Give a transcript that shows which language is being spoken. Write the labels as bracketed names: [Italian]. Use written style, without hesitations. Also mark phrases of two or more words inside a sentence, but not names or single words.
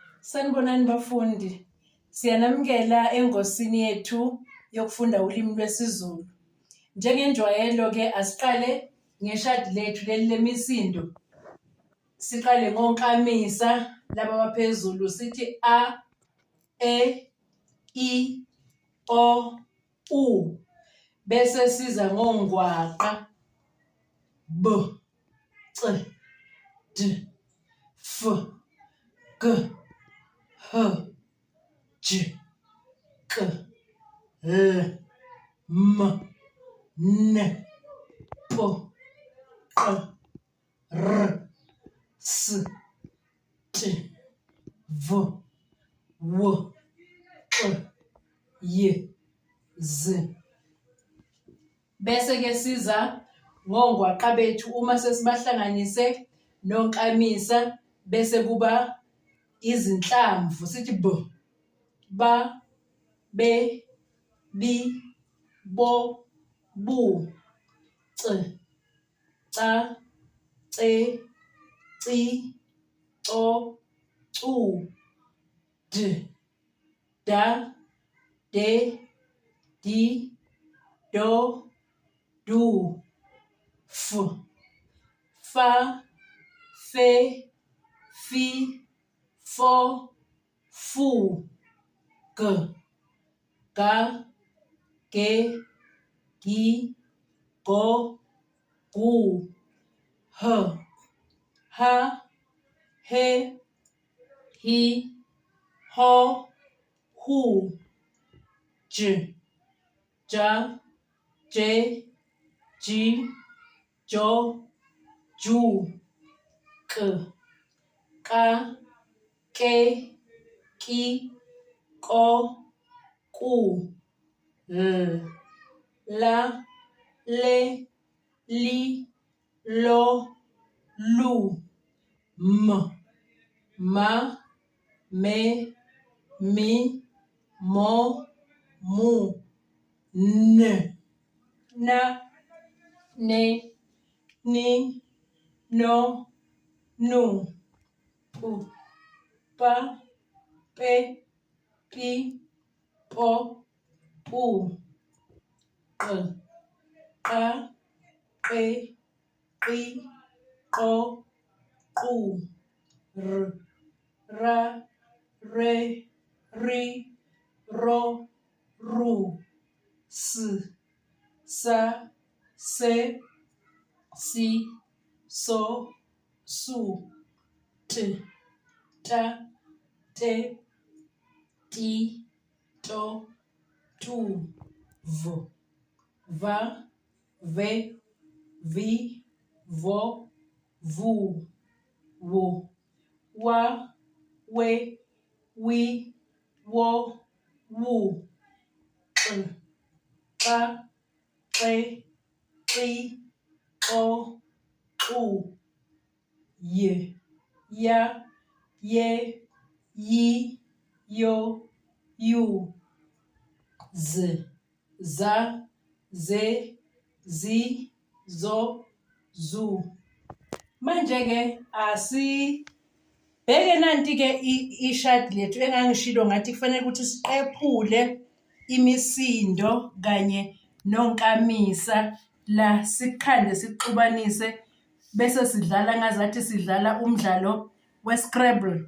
[Zulu] Sanibonani bafundi, siyanamukela engosini yethu yokufunda ulimi lwesiZulu. Njengenjwayelo ke asiqale ngeshadi lethu leli lemisindo. Siqale ngonkamisa laba baphezulu sithi a, e, I, o, u. Bese siza ngongwaqa b, c, d, f, g, h, j, k, l, m, n, p, q, r, s, t, v, w, q, y, z. Bese ke siza ngongwaqa bethu uma sesibahlanganise nonkamisa bese kuba izinhlamvu sithi b, ba, be, bi, bo, bu, c, ca, ce, ci, co, cu, d, da, de, di, do, du, f, fa, fe, fi, fo, fu, g, ga, ge, gi, go, gu, h, ha, he, hi, ho, hu, j, ja, je, ji, jo, ju, k, ka, ke, ki, ko, ku, l, la, le, li, lo, lu, m, ma, me, mi, mo, mu, n, na, ne, ni, no, nu, pu, pa, pe, pi, po, pu, q, qa, qe, qi, qo, qu, r, ra, re, ri, ro, ru, s, sa, se, si, so, su, t, ta, te, ti, to, tu, v, va, ve, vi, vo, vu, wo, wa, we, wi, wo, wu, q, qa, qe, qi, qo, qu, y, ya, ye, yi, yo, yu, z, za, ze, zi, zo, zu. Manje ke asibheke nanti ke ishadi lethu engangishilo ngathi kufanele ukuthi siqephule imisindo kanye nonkamisa la sikhande sixubanise bese sidlala ngazathi sidlala umdlalo we-Scrabble.